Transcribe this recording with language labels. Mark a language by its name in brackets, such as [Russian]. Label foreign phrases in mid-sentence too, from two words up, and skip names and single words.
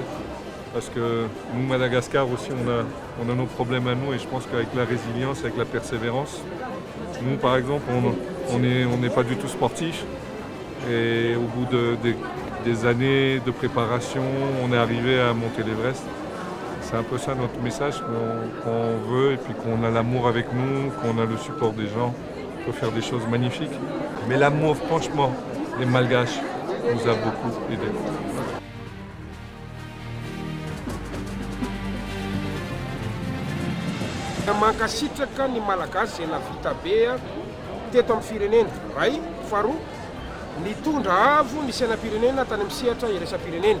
[French] Parce que nous, Madagascar aussi, on a nos problèmes à nous et je pense qu'avec la résilience, avec la persévérance, nous, par exemple, on n'est pas du tout sportifs et au bout des années de préparation, on est arrivé à monter l'Everest. C'est un peu ça notre message qu'on veut et puis qu'on a l'amour avec nous, qu'on a le support des gens, on peut faire des choses magnifiques. Mais l'amour, franchement, des Malgaches nous a beaucoup aidés. [Malagasy] Mankasitraka ny Malagasy izay navita be teto amin'ny firenena. Ray, faharoa, nitondra avo ny sainam-pirenena tany amin'ny sehatra iraisam-pirenena.